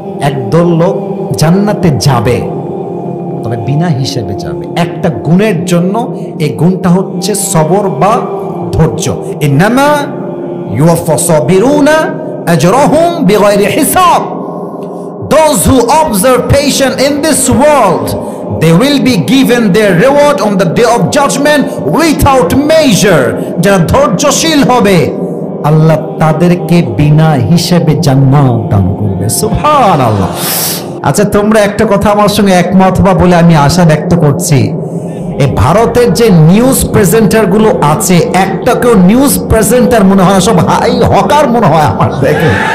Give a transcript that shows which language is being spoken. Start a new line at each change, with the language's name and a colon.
Bangla: একদল লোক জান্নাতে যাবে, তবে বিনা হিসেবে যাবে, একটা গুণের জন্য। এই গুণটা হচ্ছে সবর বা ধৈর্য।
Arabic: ইন্নামা ইউওয়াফা সাবিরুনা আজরাহুম বিগাইরি হিসাব।
English: Those who observe patience in this world, they will be given their reward on the day of judgment without measure.
Bangla: যারা ধৈর্যশীল হবে, আল্লাহ তাদেরকে বিনা হিসেবে জান্নাত দান করবে। সুবহানাল্লাহ। আচ্ছা, তোমরা একটা কথা আমার সঙ্গে একমত হবা বলে আমি আশা ব্যক্ত করছি। এই ভারতের যে নিউজ প্রেজেন্টার গুলো আছে, একটা কেউ নিউজ প্রেজেন্টার মনে হয়, সব হাই হকার মনে হয় আমার দেখে।